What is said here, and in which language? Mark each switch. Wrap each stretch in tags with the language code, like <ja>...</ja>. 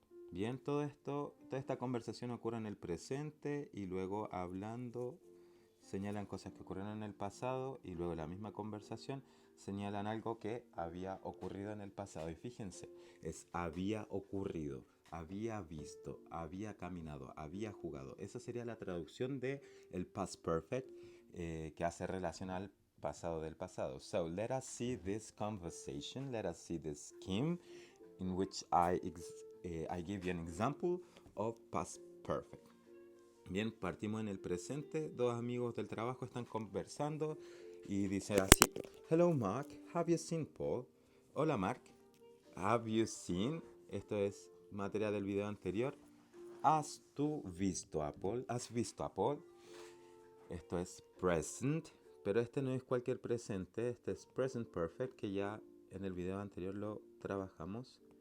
<es>Bien, toda esta conversación ocurre en el presente, y luego hablando señalan cosas que ocurrieron en el pasado, y luego la misma conversación señalan algo que había ocurrido en el pasado. Y fíjense, es había ocurrido, había visto, había caminado, había jugado. Esa sería la traducción de el past perfect, que hace relación al pasado del pasado.</es> <en>So let us see this conversation, let us see this scheme in which I give you an example of past perfect.</en> <es>Bien, partimos en el presente, dos amigos del trabajo están conversando y dice así:</es> <en>Hello Mark, have you seen Paul?</en> <es>Hola Mark,</es> <en>have you seen?</en> <es>Esto es materia del video anterior. ¿Has tú visto a Paul? ¿Has visto a Paul? Esto es present, pero este no es cualquier presente, este es present perfect, que ya en el video anterior lo trabajamos.</es>